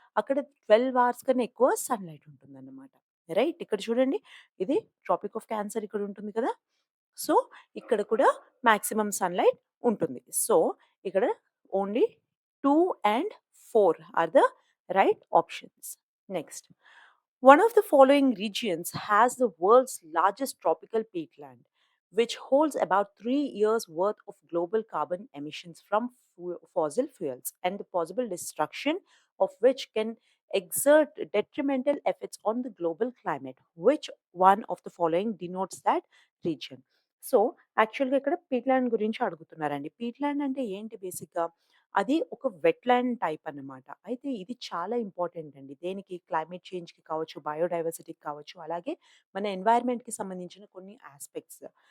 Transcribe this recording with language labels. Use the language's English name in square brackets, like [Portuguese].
[Telugu] అక్కడ 12 అవర్స్ కన్నా ఎక్కువ సన్‌లైట్ ఉంటుందన్నమాట. రైట్? ఇక్కడ చూడండి ఇది ట్రాపిక్ ఆఫ్ క్యాన్సర్ ఇక్కడ ఉంటుంది కదా! సో, ఇక్కడ కూడా మాక్సిమం సన్‌లైట్ ఉంటుంది. సో, ఇక్కడ only 2 and 4 are the right options. Next. [English] One of the following regions has the world's largest tropical peatland, which holds about 3 years' worth of global carbon emissions from fossil fuels, and the possible destruction of which can exert detrimental effects on the global climate. Which one of the following denotes that region? [Telugu] So, యాక్చువల్‌గా ఇక్కడ పీట్‌ల్యాండ్ గురించి అడుగుతున్నారండి. పీట్‌ల్యాండ్ అంటే ఏంటి బేసిక్‌గా? అది ఒక wetland type అన్నమాట. అయితే ఇది చాలా ఇంపార్టెంట్ అండి. దేనికి? క్లైమేట్ చేంజ్‌కి కావచ్చు, బయోడైవర్సిటీకి కావచ్చు, అలాగే మన ఎన్వైర్న్‌మెంట్‌కి సంబంధించిన కొన్ని యాస్పెక్ట్స్.